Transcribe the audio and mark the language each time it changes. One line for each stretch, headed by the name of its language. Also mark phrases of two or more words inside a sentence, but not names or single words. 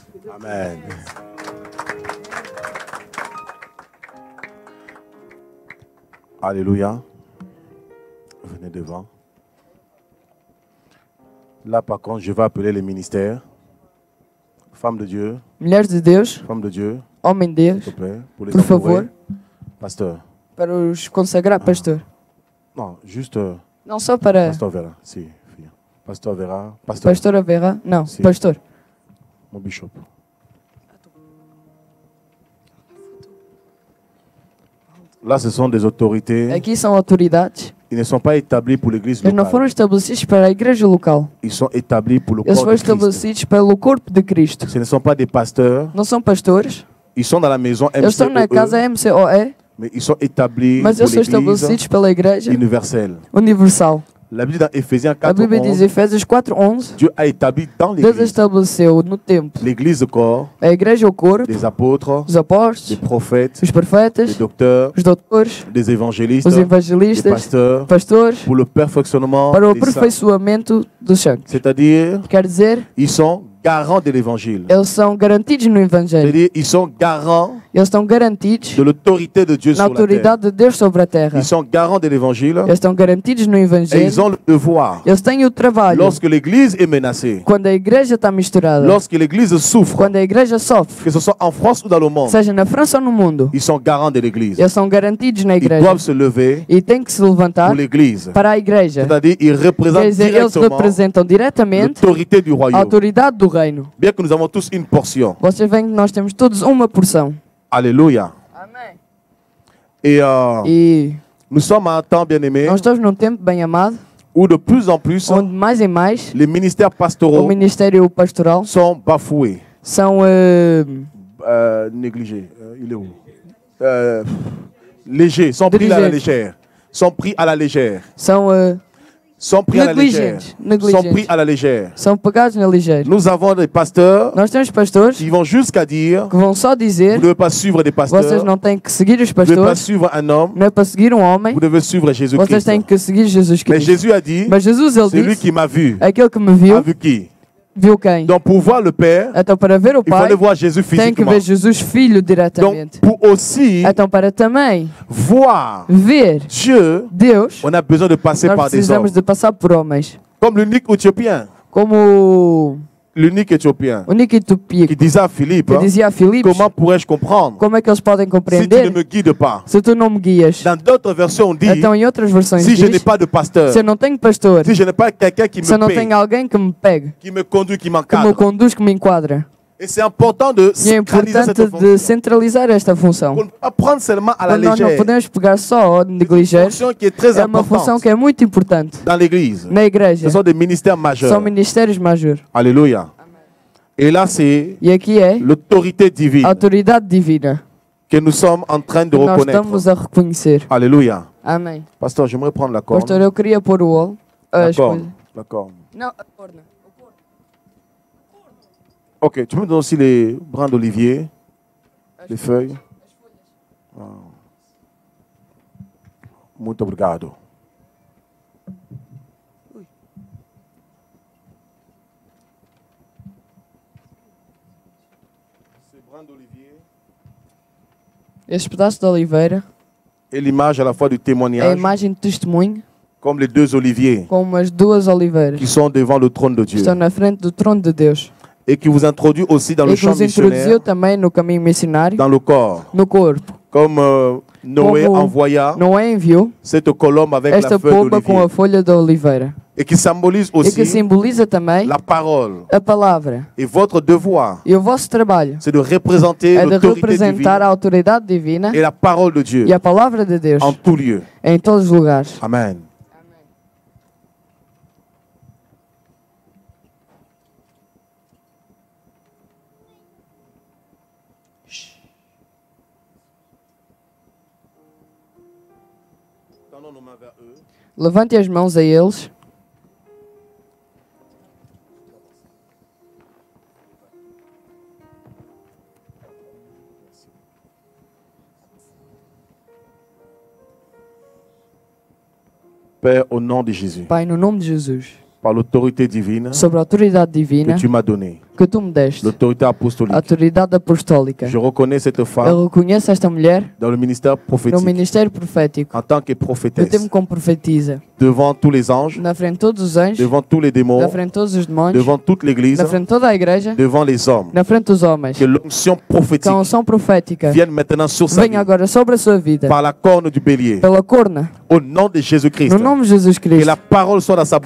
French: Amen. Alléluia. Venez devant. Là, par contre, je vais appeler les ministères. Femme de Dieu.
Portuguese: Mulheres de Deus.
French: Femme de Dieu.
Portuguese: Homem de Deus.
French: S'il te plaît. Pour les
Portuguese: Por favor.
French: Pasteur.
Portuguese: Para os consagrar, pastor.
French: Non, juste.
Portuguese: Não só para.
French: Pasteur Vera.
Portuguese: Si, filha.
French: Pasteur Vera. Pasteur.
Portuguese: Pastora Vera. Não, Si. pastor.
French: Mon bishop. Là, ce sont des autorités.
Portuguese: Aqui são autoridades.
French: Ils ne sont pas établis pour l'église
Portuguese: Eles não foram
French: locale.
Portuguese: estabelecidos para a igreja local.
French: Ils sont établis pour le
Portuguese: Eles
French: corps
Portuguese: foram
French: de Christ.
Portuguese: estabelecidos pelo corpo de Cristo.
French: Ce ne sont pas des pasteurs.
Portuguese: Não são pastores.
French: Ils sont dans la maison
Portuguese: Eles estão na casa
French: MCOE,
Portuguese: MCOE,
French: mais ils sont établis
Portuguese: mas
French: pour
Portuguese: eles são
French: l'église
Portuguese: estabelecidos pela igreja
French: universelle.
Portuguese: universal.
French: La Bible dit dans Éphésiens
Portuguese: A
French: 4,
Portuguese: Bíblia diz,
French: 11,
Portuguese: Efésios 4:11,
French: Dieu a établi dans
Portuguese: Deus
French: l'Église,
Portuguese: estabeleceu no templo
French: l'Église de corps,
Portuguese: a igreja, o corpo,
French: des apôtres,
Portuguese: os apóstolos,
French: des prophètes,
Portuguese: os
French: des
Portuguese: profetas,
French: docteurs,
Portuguese: os doutores,
French: des évangélistes,
Portuguese: os
French: des
Portuguese: evangelistas,
French: pasteurs,
Portuguese: pastores,
French: pour le perfectionnement
Portuguese: para o
French: des saints.
Portuguese: aperfeiçoamento dos santos.
French: C'est-à-dire,
Portuguese: Quer dizer,
French: ils sont garants de l'Évangile.
Portuguese: eles são garantidos no Evangelho.
French: C'est-à-dire, ils sont garants
Portuguese: Eles estão garantidos
French: de l'autorité de Dieu
Portuguese: na
French: sur la terre.
Portuguese: autoridade de Deus sobre a terra.
French: Ils sont garants de l'Évangile
Portuguese: Eles estão garantidos no
French: et
Portuguese: Evangelho.
French: ils ont le devoir,
Portuguese: Eles têm o trabalho.
French: lorsque l'Église est menacée,
Portuguese: Quando a igreja está misturada,
French: lorsque l'Église souffre,
Portuguese: quando a igreja sofre,
French: que ce soit en France ou dans le monde,
Portuguese: seja na França ou no mundo,
French: ils sont garants de l'Église.
Portuguese: eles são garantidos na
French: Ils
Portuguese: igreja.
French: doivent se lever
Portuguese: E têm que se levantar
French: pour l'Église.
Portuguese: para a igreja.
French: C'est-à-dire, ils
Portuguese: Quer
French: représentent
Portuguese: dizer, eles
French: directement
Portuguese: representam diretamente
French: l'autorité du
Portuguese: a
French: royaume.
Portuguese: autoridade do reino.
French: Bien que nous avons tous une portion.
Portuguese: Vocês veem que nós temos todos uma porção.
French: Alléluia.
Portuguese: Amém.
French: Et
Portuguese: E
French: nous sommes à un temps, bien aimé,
Portuguese: nós estamos num tempo bem amado,
French: où de plus en plus,
Portuguese: onde mais e mais
French: les ministères
Portuguese: o
French: pastoraux
Portuguese: ministério pastoral
French: sont bafoués,
Portuguese: são
French: négligés. Il est où? Légers, sont pris à la légère. Sont pris à la légère. Sont pris à la légère. Sont pris à la légère.
Portuguese: são pagados na ligeira.
French: Nous avons des pasteurs
Portuguese: Nós temos pastores
French: qui vont jusqu'à dire,
Portuguese: que vão só
French: vous
Portuguese: dizer,
French: ne devez pas suivre des
Portuguese: vocês
French: pasteurs,
Portuguese: não têm que seguir os
French: vous ne devez pas
Portuguese: pastores,
French: suivre un homme,
Portuguese: não é para seguir um homem,
French: vous devez suivre
Portuguese: vocês
French: Jésus-Christ.
Portuguese: têm que seguir Jesus
French: Mais
Portuguese: Cristo.
French: Jésus a dit,
Portuguese: Mas Jesus, ele
French: celui
Portuguese: disse,
French: qui m'a vu,
Portuguese: aquele que me
French: a
Portuguese: viu,
French: vu qui?
Portuguese: viu quem?
French: Donc pour voir le Père,
Portuguese: Então para ver o
French: il
Portuguese: Pai,
French: fallait voir Jésus
Portuguese: tem que
French: physiquement.
Portuguese: ver Jesus Filho
French: Donc
Portuguese: diretamente.
French: pour aussi
Portuguese: Então para também
French: voir
Portuguese: ver
French: Dieu,
Portuguese: Deus,
French: on a besoin de passer
Portuguese: nós
French: par des hommes.
Portuguese: precisamos de passar por homens.
French: Comme l'unique Éthiopien,
Portuguese: Como
French: l'unique Éthiopien,
Portuguese: o Nikitupia,
French: qui disait à Philippe,
Portuguese: que dizia a Filipos,
French: comment pourrais-je comprendre
Portuguese: como é que eles podem
French: si tu ne
Portuguese: compreender
French: me guides pas?
Portuguese: se tu não me guias?
French: Dans d'autres versions, on dit,
Portuguese: Então em outras versões
French: si je n'ai
Portuguese: diz,
French: pas de pasteur,
Portuguese: se eu não tenho pastor,
French: si je n'ai pas quelqu'un qui
Portuguese: se eu
French: me
Portuguese: não
French: paye,
Portuguese: tenho alguém que me pegue,
French: qui me conduit, qui
Portuguese: que me
French: m'encadre.
Portuguese: conduz, que me enquadra.
French: Et c'est important de
Portuguese: E é
French: centraliser cette
Portuguese: importante
French: fonction.
Portuguese: de centralizar esta função.
French: Pour ne pas prendre seulement à la
Portuguese: Quando nós não
French: légère.
Portuguese: podemos pegar só de
French: C'est une
Portuguese: ligeiro,
French: fonction qui est très
Portuguese: é uma função
French: importante
Portuguese: que é muito importante
French: dans l'Église.
Portuguese: na igreja.
French: Ce sont des ministères majeurs.
Portuguese: São ministérios majores.
French: Alléluia. Et là, c'est
Portuguese: E aqui é
French: l'autorité divine
Portuguese: a autoridade divina
French: que nous sommes en train de
Portuguese: que nós
French: reconnaître.
Portuguese: estamos a reconhecer.
French: Alléluia.
Portuguese: Amém.
French: Pasteur, j'aimerais prendre la corne.
Portuguese: Pastor, eu queria pôr o olo.
French: La corne. La corne.
Portuguese: Não, a corna.
French: Ok, tu me donnes aussi les brins d'olivier, les feuilles.
Portuguese: Ah. Muito obrigado.
French: Ces brins d'olivier
Portuguese: Este pedaço de oliveira
French: est l'image à la fois du
Portuguese: é a
French: témoignage,
Portuguese: imagem de testemunho,
French: comme les deux oliviers
Portuguese: como as duas oliveiras
French: qui sont devant le trône de
Portuguese: que
French: Dieu
Portuguese: estão na frente do trono de Deus.
French: et qui vous introduit aussi dans le
Portuguese: E que
French: champ
Portuguese: nos introduziu
French: missionnaire,
Portuguese: também no caminho missionário,
French: dans le corps.
Portuguese: no corpo.
French: Comme Noé
Portuguese: Como
French: envoya
Portuguese: Noé enviou
French: cette colombe avec
Portuguese: esta
French: la feuille
Portuguese: pomba com a
French: d'olivier
Portuguese: folha da oliveira.
French: et qui symbolise
Portuguese: E que
French: aussi
Portuguese: simboliza também
French: la parole.
Portuguese: a palavra.
French: Et votre devoir,
Portuguese: E o vosso trabalho
French: c'est de représenter
Portuguese: é de
French: l'autorité
Portuguese: representar
French: divine
Portuguese: a autoridade divina
French: et la parole de Dieu
Portuguese: e a palavra de Deus
French: en tout lieu.
Portuguese: em todos os lugares.
French: Amen. Tendons nos mains vers eux.
Portuguese: Levante as mãos a eles.
French: Père, au nom de Jésus,
Portuguese: Pai, no nome de Jesus,
French: par l'autorité divine
Portuguese: sobre a autoridade divina
French: que tu m'as donnée,
Portuguese: que tu me deste,
French: l'autorité
Portuguese: a
French: apostolique,
Portuguese: autoridade apostólica.
French: je reconnais cette
Portuguese: Eu
French: femme
Portuguese: reconheço esta mulher
French: dans le ministère
Portuguese: no
French: prophétique
Portuguese: ministério profético,
French: en tant que
Portuguese: no tempo
French: prophétesse,
Portuguese: como profetiza,
French: devant tous les anges,
Portuguese: na frente de todos os anjos,
French: devant tous les démons,
Portuguese: na frente de todos os demónios,
French: devant toute l'Église,
Portuguese: na frente de toda a igreja,
French: devant les hommes.
Portuguese: na frente dos homens.
French: Que l'onction
Portuguese: Que
French: prophétique
Portuguese: a unção profética
French: vienne maintenant sur sa vie
Portuguese: venha agora sobre a sua vida,
French: par la corne du bélier.
Portuguese: pela corna,
French: Au nom de Jésus-Christ.
Portuguese: no nome de Jesus
French: Que
Portuguese: Cristo.
French: la parole soit dans sa